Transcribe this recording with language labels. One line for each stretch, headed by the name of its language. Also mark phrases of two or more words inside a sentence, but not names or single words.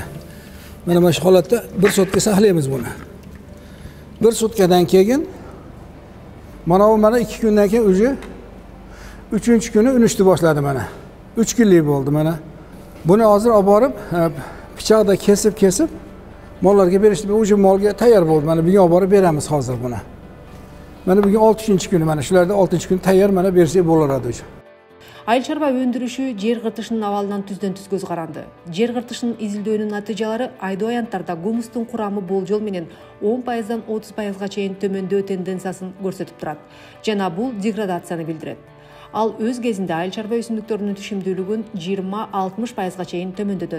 Uzbek: Mana shu holatda bir sutka saqlaymiz buni. Bir sutkadan keyin mana 2 kundan keyin o'zi 3-chi kuni unishni boshladi mana. 3 kunlik bo'ldi mana. Buni hozir olib borib, pichoqda kesib mollarga berishdi. O'sha molga tayyor bo'ldi. Mana bugun olib borib beramiz hozir buni. Mana bugun 6-chi kuni, mana shularda 6-chi kun tayyor mana bersak bo'laradi o'sha.
Kyrgyz: Айыл чарба өндүрүшү жер кыртышынын абалынан түздөн-түз көз каранды. Жер кыртышынын изилдөөнүн натыйжалары айдоо аянттарда гумустун курамы болжол менен 10%-дан 30%-га чейин төмөндөө тенденциясын көрсөтүп турат. Жана бул деградацияны билдирет. Ал өз кезинде айыл чарба өсүмдүктөрүнүн түшүмдүүлүгүн 20-60%-га чейин төмөндөтөт.